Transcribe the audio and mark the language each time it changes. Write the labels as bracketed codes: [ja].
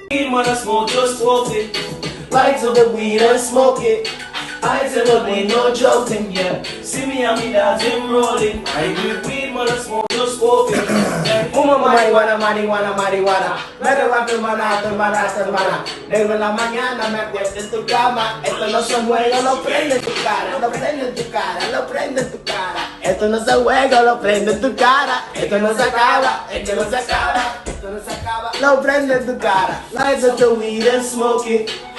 [en] When I smoke, just smoke it. Light up the weed and smoke it. I tell them ain't no joking, yeah. See me and me dogs, them rolling. I do weed, when I smoke, just smoke it. [es] Marihuana, marihuana, marihuana. Me roban tu hermana, tu hermana, tu hermana. Negro en la mañana me acuesto en tu cama. Esto no se juega, lo prende en tu cara. Lo prende en tu cara, lo prende en tu cara. Esto no se juega, lo prende en tu cara. Esto no se acaba, esto no se acaba. Esto no se acaba, lo prende en tu cara. [en] Light up the weed and smoke it.